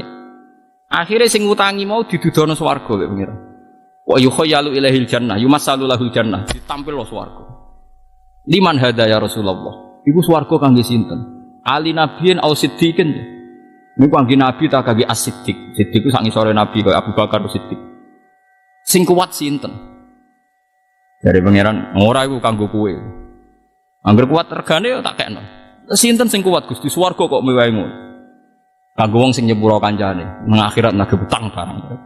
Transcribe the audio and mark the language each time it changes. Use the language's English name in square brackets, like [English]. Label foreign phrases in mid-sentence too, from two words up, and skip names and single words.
[Javanese] Akhirnya sing ngutangi mau didudono swarga lek pangeran. [Arabic] ويخيل إليه الجنة، يمثل له الجنة, [Javanese] ditampil lo swarga. [Arabic] لمن هذا يا رسول الله. [Javanese] Iku swarga kangge sinten? [Arabic] على نبي أو صديق. [Javanese] Niku kangge nabi ta kangge as-siddiq. Siddiq ku sak ngisore nabi kaya Abu Bakar Siddiq. Sing kuat sinten? Dari pangeran ora iku kanggo kowe. Angger kuat regane tak kekno. Sinten sing kuat Gusti swarga kok mewahe ngono. Kanggo wong sing nyepuro kancane, nang akhirat nagih utang barang.